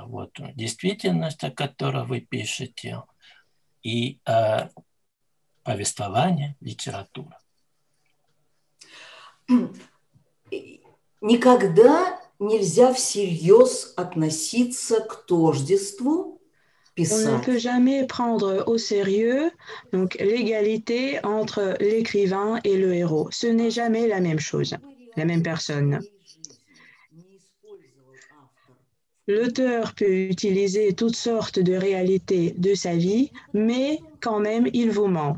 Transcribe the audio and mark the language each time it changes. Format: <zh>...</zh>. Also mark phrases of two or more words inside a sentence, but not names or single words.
<ru>Вот действительность, о которой вы пишете, и повествование, литература. Никогда нельзя всерьез относиться к тождеству</ru> <fr>On ne peut</fr> <ru>писателя.</ru> <fr>jamais prendre au sérieux donc l'égalité entre l'écrivain et le héros. Ce n'est jamais la même chose, la même personne. L'auteur peut utiliser toutes sortes de réalités de sa vie, mais quand même, il vous ment.</fr>